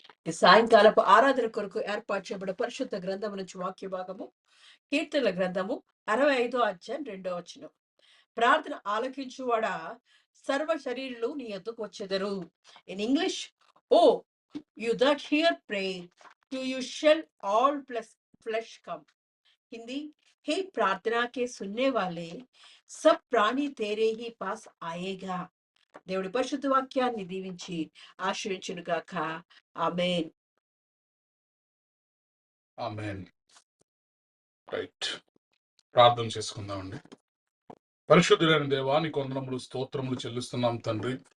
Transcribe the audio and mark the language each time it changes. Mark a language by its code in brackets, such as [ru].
[te] ఈ సాయంకాలపు ఆరాధన కొరకు ఏర్పాటు చేయబడిన పరిశుద్ధ గ్రంథము నుంచి వాక్య భాగము కీర్తనల గ్రంథము 65వ అధ్యాయం 2వ వచనం. ప్రార్థన ఆలకించువాడా, సర్వ శరీరులు నీ యొద్దకు వచ్చెదరు. [en] In English, O you that hear pray, to you shall all flesh come. [hi] Hindi, हे प्रार्थना के सुनने वाले सब प्राणी तेरे ही पास आएगा. [te] దేవుడి పరిశుద్ధ వాక్యాన్ని దీవించి ఆశ్రయించును గాక. ఆమేన్. ఆమేన్. రైట్, ప్రార్థన చేసుకుందామండి. పరిశుద్ధులైన దేవా, నీకు వందనములు, స్తోత్రములు చెల్లిస్తున్నాం తండ్రి.